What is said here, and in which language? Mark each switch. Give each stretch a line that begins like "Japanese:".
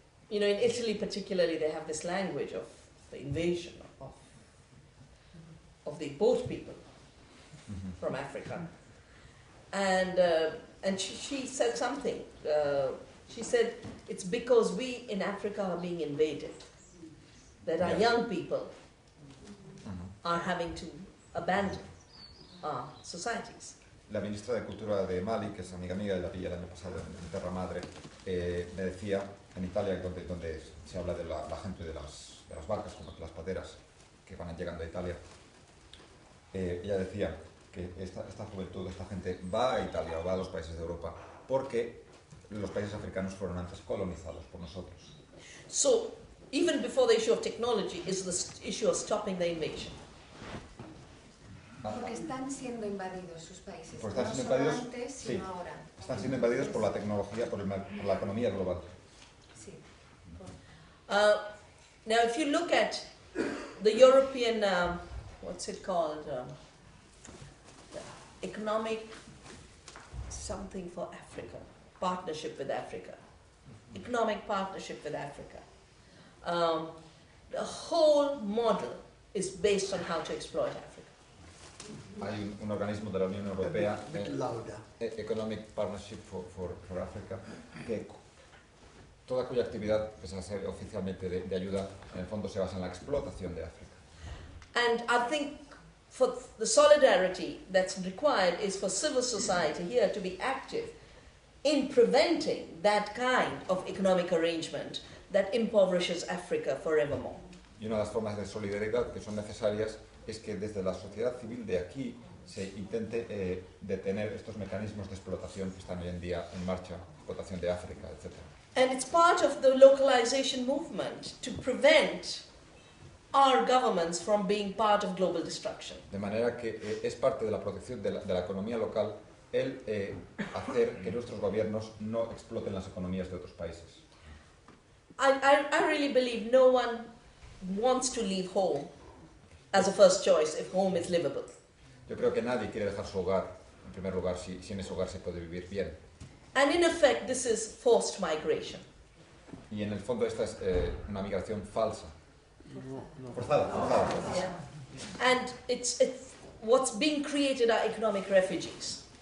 English: You know, in Italy particularly, they have this language of the invasion of the boat people from Africa. And she said something. She said, it's because we in Africa are being invaded that our young people are having to abandon our societies.
Spanish: La ministra de Cultura de Mali, que es amiga mía, la vi el año pasado en Terra Madre, me decía, en Italia, donde se habla de la gente de las barcas, como las pateras, que van llegando a Italia, ella decía que esta juventud, esta gente va a Italia o va a los países de Europa porque los países africanos fueron antes colonizados por nosotros.
English: So, even before the issue of technology is the issue of stopping the invasion.
Spanish: Porque están siendo invadidos sus países, Pues están no siendo solo invadidos, antes, sí, sino ahora. están siendo invadidos por la tecnología, por la economía global. Sí.
English: Now, if you look at the European, what's it called, economic something for Africa, partnership with Africa, economic partnership with Africa. The whole model is based on how to exploit Africa.
Spanish: Hay un organismo de la Unión Europea,
English: A bit louder.
Spanish: Economic Partnership for Africa, que toda cuya actividad, pese a ser oficialmente de ayuda, en el fondo se basa en la explotación de África.
English: And I think for the solidarity that's required is for civil society here to be active in preventing that kind of economic arrangement that impoverishes Africa forevermore.
Spanish: Y una de las formas de solidaridad que son necesarias es que desde la sociedad civil de aquí se intente detener estos mecanismos de explotación que están hoy en día en marcha, explotación de África, etc.
English: And it's part of the localization movement to prevent our governments from being part of global destruction.
Spanish: De manera que es parte de la protección de la economía local el hacer que nuestros gobiernos no exploten las economías de otros países.
English: I really believe no one wants to leave home as a first choice if home is livable.
Spanish: Yo creo que nadie quiere dejar su hogar, en primer lugar, si en ese hogar se puede vivir bien.
English: And in effect, this is forced migration.
Spanish: Y en el fondo esta es una migración falsa. Forzada.
English: Yeah. And it's what's being created are economic refugees.